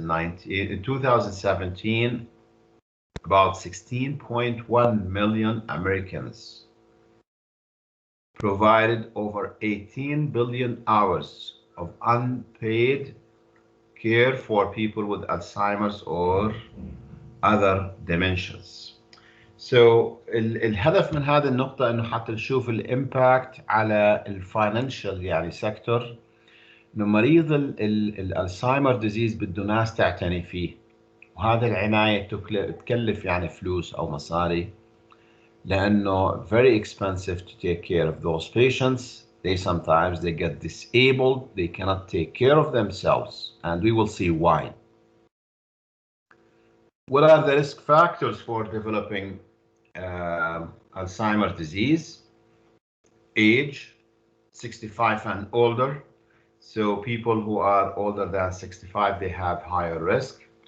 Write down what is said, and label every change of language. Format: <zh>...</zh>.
<en>In 2017, about 16.1 million Americans provided over 18 billion hours of unpaid care for people with Alzheimer's or other dementias.</en> <ar>So الهدف من هذه النقطة إنه حتى نشوف الإمباكت على الفاينانشال يعني سيكتور، إنه مريض الألزهايمر ديزيز بده ناس تعتني فيه، وهذا العناية تكلف يعني فلوس أو مصاري، لأنه</ar> <en>very expensive to take care of those patients. Sometimes they get disabled, they cannot take care of themselves, and we will see why. What are the risk factors for developing Alzheimer's disease? Age, 65 and older. So people who are older than 65, they have higher risk.</en>